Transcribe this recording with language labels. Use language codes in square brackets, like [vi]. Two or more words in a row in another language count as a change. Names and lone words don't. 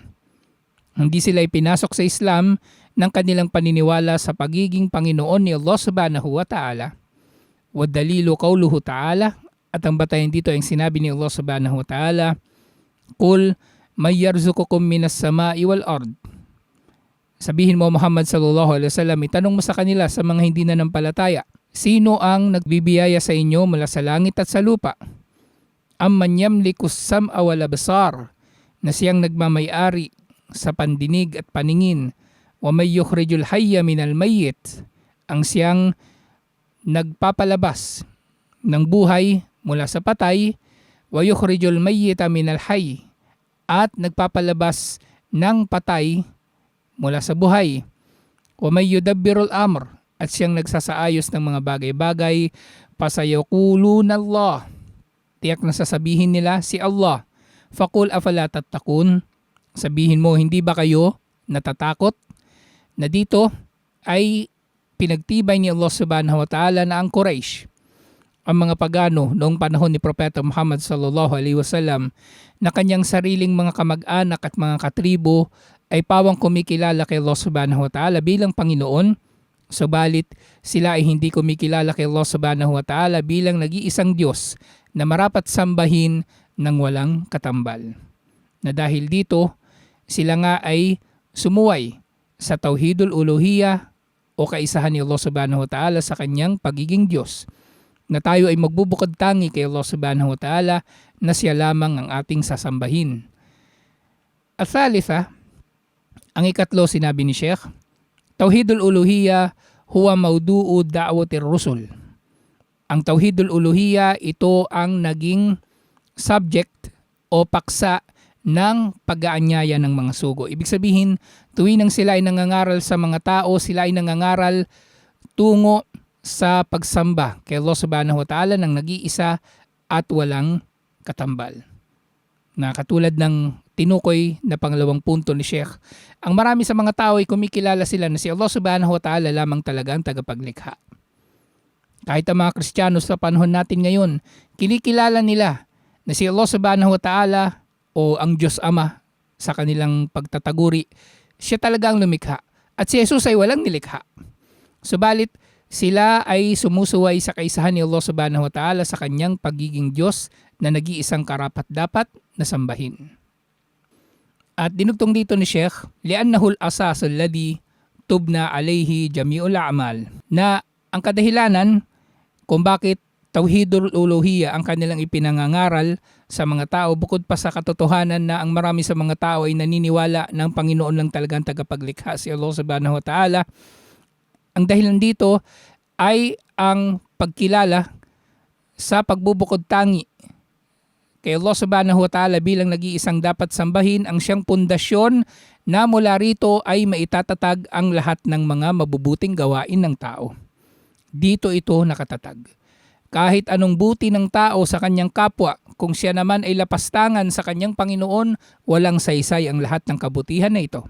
[tl] Hindi sila ipinasok sa Islam ng kanilang paniniwala sa pagiging Panginoon ni Allah [ar] سبحانه وتعالى. والدليل قوله تعالى, [tl] at ang batayan dito ay sinabi ni Allah [ar] سبحانه وتعالى, قل من يرزقكم من السماء والأرض. [tl] Sabihin mo Muhammad [ar] صلى الله عليه وسلم, [tl] itanong mo sa kanila sa mga hindi nanampalataya, sino ang nagbibiyaya sa inyo mula sa langit at sa lupa? [ar] أمن يملك السمع والأبصار, [tl] na siyang nagmamay-ari sa pandinig at paningin. [ar] ومن يخرج الحي من الميت, [tl] ang siyang nagpapalabas ng buhay mula sa patay. [ar] ويخرج الميت من الحي, [tl] at nagpapalabas ng patay mula sa buhay. [ar] ومن يدبر الأمر, [tl] at siyang nagsasaayos ng mga bagay-bagay. [ar] فسيقولون الله, [tl] tiyak na sasabihin nila si Allah. [ar] فقل أفلا تتقون, [tl] sabihin mo hindi ba kayo natatakot? Na dito ay pinagtibay ni Allah [ar] سبحانه وتعالى [tl] na ang Quraysh ang mga pagano noong panahon ni Propeta Muhammad [ar] صلى الله عليه وسلم [tl] na kanyang sariling mga kamag-anak at mga katribo ay pawang kumikilala kay Allah [ar] سبحانه وتعالى [tl] bilang Panginoon, subalit sila ay hindi kumikilala kay Allah [ar] سبحانه وتعالى [tl] bilang nag-iisang Diyos na marapat sambahin ng walang katambal. Na dahil dito, sila nga ay sumuway sa [ar] توحيد الألوهية [tl] o kaisahan ni Allah [ar] سبحانه وتعالى [tl] sa kanyang pagiging Diyos, na tayo ay magbubukod tangi kay Allah [ar] سبحانه وتعالى [tl] na siya lamang ang ating sasambahin. [ar] الثالثة, [tl] ang ikatlo, sinabi ni Sheikh, [ar] توحيد الألوهية هو موضوع دعوة الرسل. [tl] Ang [ar] توحيد الألوهية, [tl] ito ang naging subject o paksa ng pag-aanyaya ng mga sugo. Ibig sabihin, tuwing sila ay nangangaral sa mga tao, sila ay nangangaral tungo sa pagsamba kay Allah [ar] سبحانه وتعالى [tl] ng nag-iisa at walang katambal. Na katulad ng tinukoy na pangalawang punto ni Sheikh, ang marami sa mga tao ay kumikilala sila na si Allah [ar] سبحانه وتعالى [tl] lamang talaga ang tagapaglikha. Kahit ang mga Kristiyano sa panahon natin ngayon, kinikilala nila na si Allah [ar] سبحانه وتعالى [tl] o ang Diyos Ama sa kanilang pagtataguri, siya talaga ang lumikha at si Jesus ay walang nilikha. Subalit, sila ay sumusuway sa kaisahan ni Allah [ar] سبحانه وتعالى [tl] sa kanyang pagiging Diyos na nag-iisang karapat-dapat na sambahin. At dinugtong dito ni Sheikh, [ar] لأنه الأساس الذي تبنى عليه جميع الأعمال, [tl] na ang kadahilanan kung bakit [ar] توحيد الألوهية [tl] ang kanilang ipinangangaral sa mga tao, bukod pa sa katotohanan na ang marami sa mga tao ay naniniwala ng Panginoon lang talagang tagapaglikha, si Allah [ar] سبحانه وتعالى. [tl] Ang dahilan dito ay ang pagkilala sa pagbubukod tangi kay Allah [ar] سبحانه وتعالى [tl] bilang nag-iisang dapat sambahin, ang siyang pundasyon na mula rito ay maitatatag ang lahat ng mga mabubuting gawain ng tao. Dito ito nakatatag. Kahit anong buti ng tao sa kanyang kapwa, kung siya naman ay lapastangan sa kanyang Panginoon, walang saysay ang lahat ng kabutihan na ito.